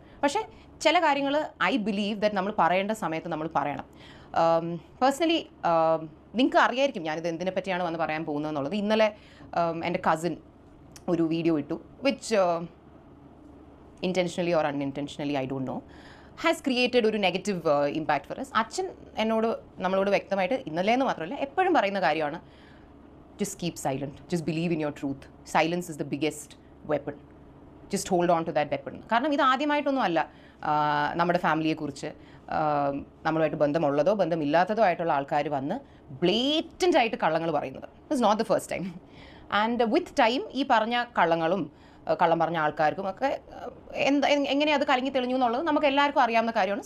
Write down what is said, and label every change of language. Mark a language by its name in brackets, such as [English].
[Malayalam] പക്ഷേ ചില കാര്യങ്ങൾ ഐ ബിലീവ് ദാറ്റ് നമ്മൾ പറയേണ്ട സമയത്ത് നമ്മൾ പറയണം. പേഴ്സണലി നിങ്ങൾക്ക് അറിയായിരിക്കും ഞാനിത് എന്തിനെ പറ്റിയാണ് വന്ന് പറയാൻ പോകുന്നതെന്നുള്ളത്. ഇന്നലെ എൻ്റെ കസിൻ ഒരു വീഡിയോ ഇട്ടു, [English] Which intentionally or unintentionally I don't know has created ഒരു negative impact for us. [Malayalam] അച്ഛൻ നമ്മളോട് വ്യക്തമായിട്ട് ഇന്നലെയെന്ന് മാത്രമല്ല എപ്പോഴും പറയുന്ന കാര്യമാണ്, [English] just keep silent, just believe in your truth, silence is the biggest weapon, just hold on to that weapon. [Malayalam] കാരണം ഇത് ആദ്യമായിട്ടൊന്നും അല്ല നമ്മുടെ ഫാമിലിയെക്കുറിച്ച് നമ്മളുമായിട്ട് ബന്ധമുള്ളതോ ബന്ധമില്ലാത്തതോ ആയിട്ടുള്ള ആൾക്കാർ വന്ന് ബ്ലേറ്റൻ്റ് ആയിട്ട് കള്ളങ്ങൾ പറയുന്നത്. [English] It's not the first time. And with time [Malayalam] ഈ പറഞ്ഞ കള്ളം പറഞ്ഞ ആൾക്കാർക്കും ഒക്കെ എങ്ങനെ അത് കലങ്ങി തെളിഞ്ഞു എന്നുള്ളത് നമുക്ക് എല്ലാവർക്കും അറിയാവുന്ന കാര്യമാണ്.